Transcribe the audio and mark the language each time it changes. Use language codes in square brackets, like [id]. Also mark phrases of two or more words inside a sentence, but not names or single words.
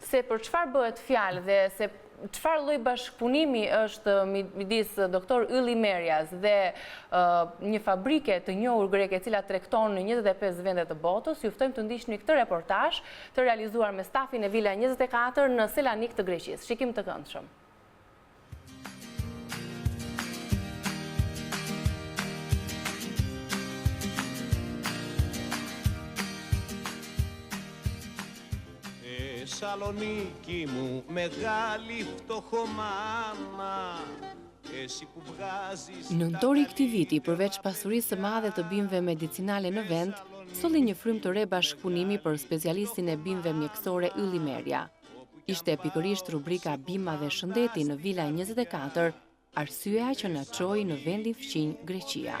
[sq] Se për çfarë bëhet fjalë dhe se çfarë lloj bashkëpunimi është midis doktor Ylli Merjas dhe një fabrike të njohur greke e cila tregton në 25 vende të botës, ju ftojmë të ndiqni këtë reportazh të realizuar me stafin e Vila 24 në Selanik të Greqisë. Shikim të këndshëm. [el] Σαλονίκη μου, μεγάλη φτωχομάμα, εσύ που βγάζεις... [sq] Nëntori i këtij viti, përveç pasurisë së madhe të bimëve medicinale në vend, solli një frymë të re bashkëpunimi për specialistin e bimëve mjekësore Ylli Merja. Ishte pikërisht rubrika Bima dhe Shëndeti në Vila 24, arsyeja që na çoi në vendin fqinj Greqia.